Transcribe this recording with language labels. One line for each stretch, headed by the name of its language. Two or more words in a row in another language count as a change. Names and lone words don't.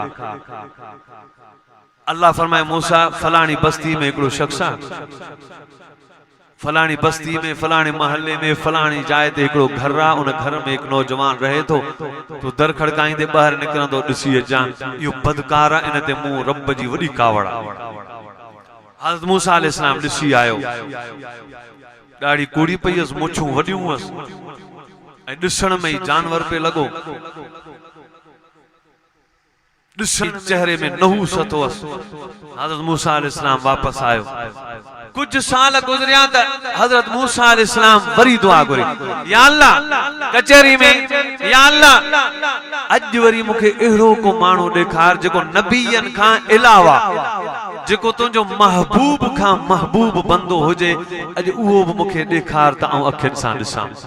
Sindhi: अल्लाह फरमाए मूसा फलाणी बस्ती में हिकिड़ो शख्स आहे फलाणी बस्ती में फलाणे महल्ले में फलाणी जाइ ते हिकिड़ो घर आहे उन घर में हिकु नौजवान रहे थो तूं दर खड़काईंदे ॿाहिरि निकिरंदो ॾिसी अचां इहो बदकार आहे इन ते मूं रब जी वॾी कावड़ आहे हज़रत मूसा अलैहिस्सलाम ॾिसी आयो ॾाढी कूड़ी पई हुअसि मुछूं वॾियूं हुअसि ऐं ॾिसण में ई जानवर पे लॻो ॾिसण चेहरे में नहूस थो हुअसि हज़रत मूसा अलैहिस्सलाम वापसि आयो कुछ साल गुजरिया त हजरत मूसा अलैहिस्सलाम वरी दुआ घुरी
Arabic: يا الله
Sindhi: कचहरी में
Arabic: يا الله
Sindhi: अज वरी मूंखे अहिड़ो को माण्हू ॾेखार जेको नबीयन खां अलावा जेको तुंहिंजो महबूब खां महबूब बंदो हुजे अॼु उहो बि मूंखे ॾेखार त आऊं अखियुनि सां ॾिसां